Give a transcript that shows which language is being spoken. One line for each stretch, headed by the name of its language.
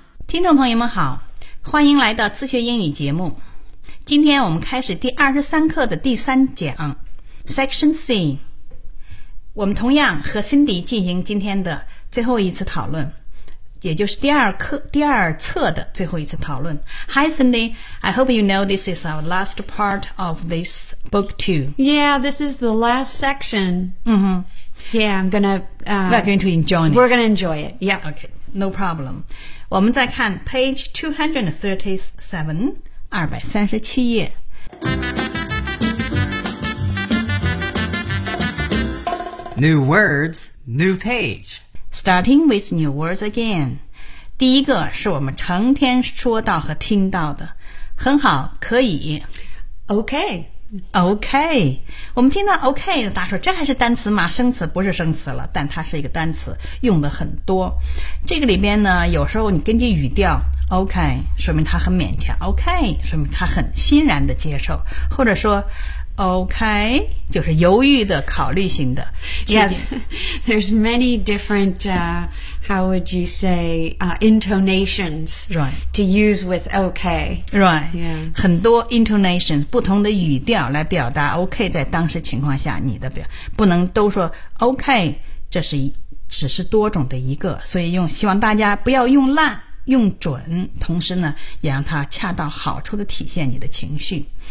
Chinese: 听众朋友们好，欢迎来到自学英语节目。今天我们开始第23课的第三讲 Section C。我们同样和 Cindy 进行今天的最后一次讨论，也就是第二册的最后一次讨论。
English: Hi Cindy, I hope you know this is our last part of this book two. Yeah, this is the last section. Mm-hmm. Yeah, I'm gonna... We're going to enjoy it. We're gonna enjoy it, yeah. Okay, no problem.
Chinese: 我们再看 page 237, 237页。
English: New words, new page. Starting with new words again.
Chinese: 第一个是我们成天说到和听到的。很好，可以。
English: OK. OK.
Chinese: 我们听到 OK 的大家说这还是单词吗？生词不是生词了，但它是一个单词，用的很多。这个里边呢，有时候你根据语调 OK 说明它很勉强， OK 说明它很欣然的接受，或者说OK, 就是犹豫的考虑型的。
English: Yeah, there's many different, how would you say, intonations、 right. to use with OK. Right,、 yeah.
Chinese: 很多 intonations, 不同的语调来表达 OK 在当时情况下你的表不能都说 OK, 这是只是多种的一个，所以用希望大家不要用烂用准，同时呢也让它恰到好处的体现你的情绪。